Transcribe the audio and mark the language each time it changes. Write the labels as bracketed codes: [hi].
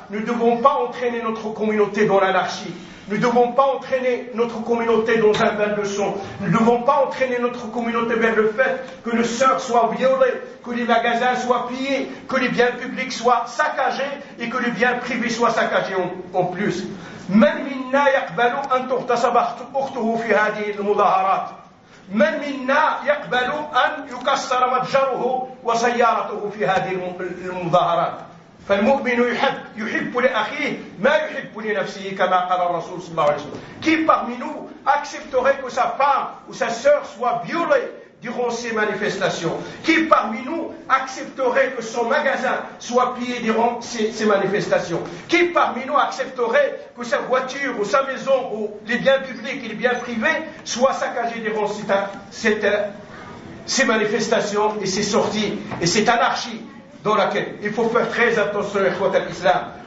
[fr] Nous ne devons pas entraîner notre communauté dans l'anarchie. Nous ne devons pas entraîner notre communauté dans un bain de sang. Nous ne devons pas entraîner notre communauté vers le fait que le sort soit violé, que les magasins soient pillés, que les biens publics soient saccagés et que les biens privés soient saccagés en plus. [ar] Man minna yaqbalu an tuhtasab ukhtuhu fi hadhihi al-mudaharat. من منا يقبل أن يكسر متجره وسيارته في هذه المظاهرات فالمؤمن يحب لأخيه ما يحب لنفسه كما قال الرسول صلى الله عليه وسلم [fr] Qui parmi nous accepterait que sa femme ou sa sœur soit violée durant ces manifestations? Qui parmi nous accepterait que son magasin soit pillé durant ces manifestations? Qui parmi nous accepterait que sa voiture ou sa maison ou les biens publics et les biens privés soient saccagés durant ces manifestations et ces sorties et cette anarchie dans laquelle il faut faire très attention à l'islam.